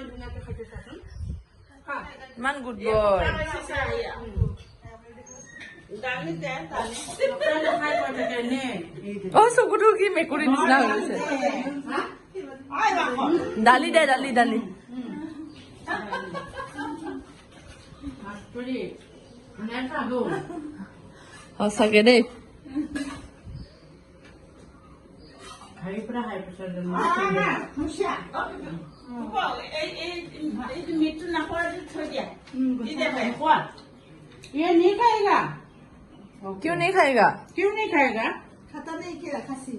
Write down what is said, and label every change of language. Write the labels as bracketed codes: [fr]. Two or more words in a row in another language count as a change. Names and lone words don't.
[as] ইমান গুড বয় চকুটো কি মেকুৰী নিচিনা হৈ গৈছে দালি দে দালি দালি সঁচাকে দেই [hi] ये नहीं खाएगा क्यों नहीं खाएगा क्यों नहीं खाएगा खाता नहीं क्या खासी